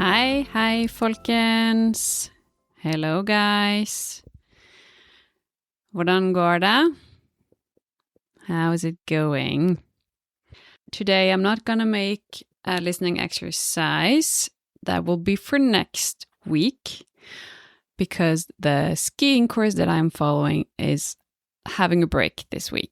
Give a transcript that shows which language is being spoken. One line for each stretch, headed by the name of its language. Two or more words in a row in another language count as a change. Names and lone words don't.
Norwegian: Hei folkens.
English: Hello guys.
Norwegian: Hvordan går det?
English: How's it going? Today I'm not gonna make a listening exercise. That will be for next week because the skiing course that I'm following is having a break this week.